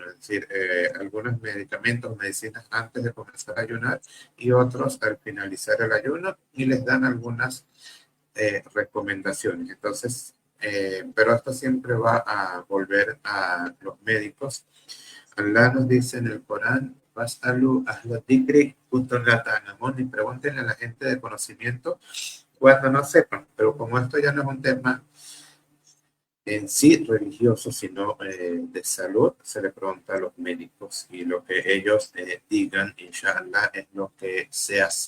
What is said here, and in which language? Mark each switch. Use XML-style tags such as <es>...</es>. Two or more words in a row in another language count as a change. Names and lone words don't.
<es>Es decir, algunos medicamentos, medicinas antes de comenzar a ayunar y otros al finalizar el ayuno y les dan algunas recomendaciones. Entonces, pero esto siempre va a volver a los médicos. Allah nos dice en el Corán,</es> <ar>فاسألوا أهل الذكر كنتم لا تعلمون,</ar> <es>y pregúntenle a la gente de conocimiento cuando no sepan. Pero como esto ya no es un tema en sí religioso, sino de salud, se le pregunta a los médicos y lo que ellos digan, inshallah, es lo que se hace.</es>